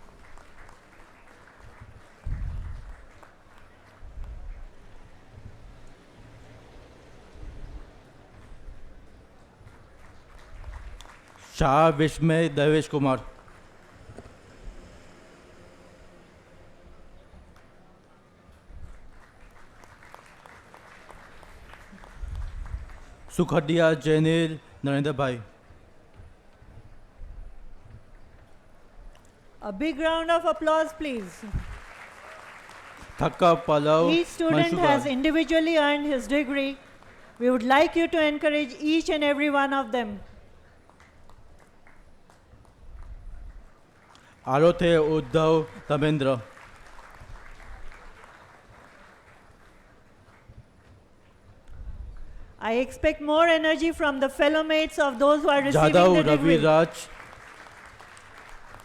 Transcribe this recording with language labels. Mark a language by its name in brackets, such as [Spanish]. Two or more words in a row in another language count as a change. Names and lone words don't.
[English] Shah Vishmay Devesh Kumar. Sukhadia Jainil Narendra Bhai. A big round of applause, please. Thakka Pallav Each student has Manshugar. individually earned his degree. We would like you to encourage each and every one of them. Arothe Uddhav Tamendra. I expect more energy from the fellow mates of those who are receiving Jadhav the Ravi degree. Raj.